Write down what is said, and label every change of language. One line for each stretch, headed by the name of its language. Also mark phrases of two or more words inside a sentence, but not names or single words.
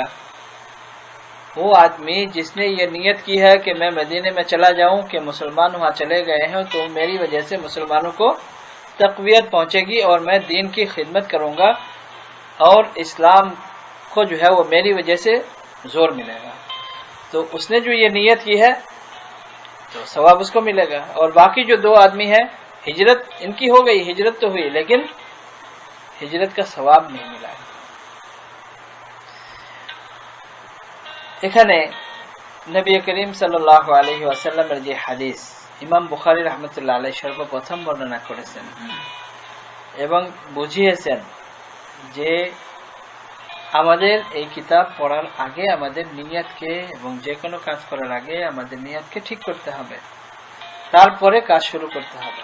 Urdu: وہ آدمی جس نے یہ نیت کی ہے کہ میں مدینے میں چلا جاؤں کہ مسلمان وہاں چلے گئے ہیں تو میری وجہ سے مسلمانوں کو تقویت پہنچے گی اور میں دین کی خدمت کروں گا اور اسلام کو جو ہے وہ میری وجہ سے زور ملے گا. تو اس نے جو یہ نیت کی ہے تو ثواب اس کو ملے گا. اور باقی جو دو آدمی ہیں ہجرت ان کی ہو گئی، ہجرت تو ہوئی لیکن ہجرت کا ثواب نہیں ملا.
Bangla: এখানে নবী করিম
Arabic: صلى الله عليه وسلم
Bangla: যে হাদিস ইমাম বুখারী
Arabic: رحمة الله عليه
Bangla: সর্বপ্রথম বর্ণনা করেছেন এবং বুঝিয়েছেন যে আমাদের এই কিতাব পড়ার আগে আমাদের নিয়তকে এবং যে কোনো কাজ করার আগে আমাদের নিয়তকে ঠিক করতে হবে, তারপরে কাজ শুরু করতে হবে.